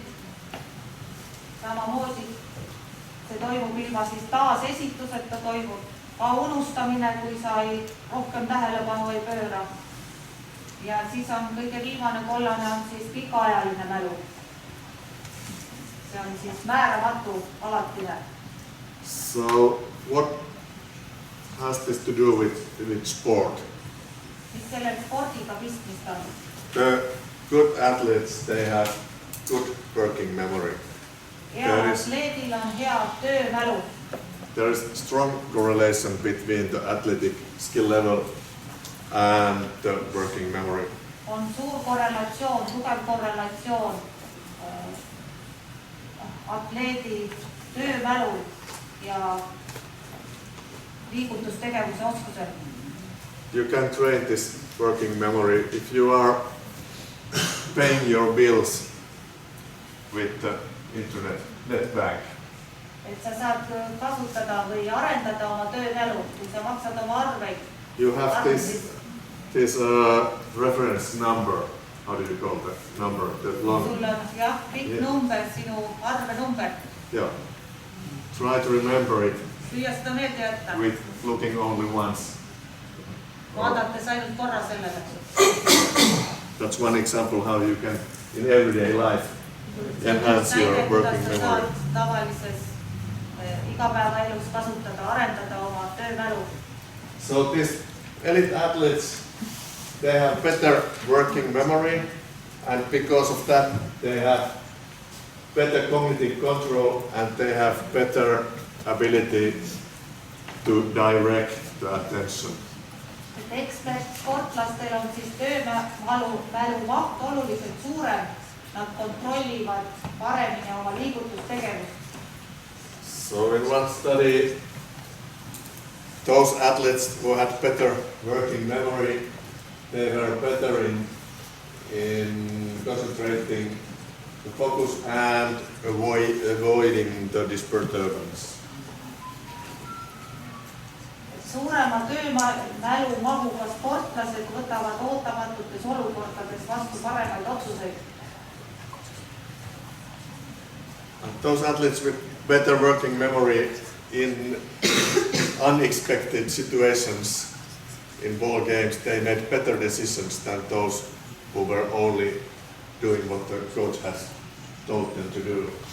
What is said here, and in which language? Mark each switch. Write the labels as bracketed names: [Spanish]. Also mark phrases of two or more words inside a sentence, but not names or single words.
[Estonian] Samamoodi see toimub ilma siis taasesituseta, toimub ka unustamine, kui sa rohkem tähelepanu ei pööra. Ja siis on kõige viimane kollane on siis pikaajaline mälu. See on siis määramatu alatine. [English] So what has this to do with sport? [Estonian] Mis sellel spordiga pistmist on? [English] The good athletes, they have good working memory. [Estonian] Hea atleedil on hea töömälu. [English] There is strong correlation between the athletic skill level and the working memory. [Estonian] On suur korrelatsioon, tugev korrelatsioon atleedi töömälul ja liigutustegevuse oskusel. [English] You can train this working memory if you are paying your bills with the internet, net bank. [Estonian] Et sa saad kasutada või arendada oma töömälu, kui sa maksad oma arveid. [English] You have this reference number. How do you call that number? That long. [Estonian] Sul on jah, pikk number, sinu arvenumber. [English] Yeah. Try to remember it. [Estonian] Püüa seda meelde jätta. [English] With looking only once. [Estonian] Vaadates ainult korra sellele. [English] That's one example how you can, in everyday life, enhance your working memory. [Estonian] Tavalises igapäevaelus kasutada, arendada oma töömälu. [English] So these elite athletes, they have better working memory, and because of that, they have better cognitive control and they have better ability to direct the attention. [Estonian] Sportlastel on siis töömälu maht oluliselt suurem. Nad kontrollivad paremini oma liigutustegevust. [English] So in one study, those athletes who had better working memory, they were better in concentrating the focus and avoiding the disturbance. [Estonian] Suurema töömälu mahuga sportlased võtavad ootamatutes olukordades vastu paremaid otsuseid. [English] And those athletes with better working memory in unexpected situations in ball games, they made better decisions than those who were only doing what the coach has told them to do.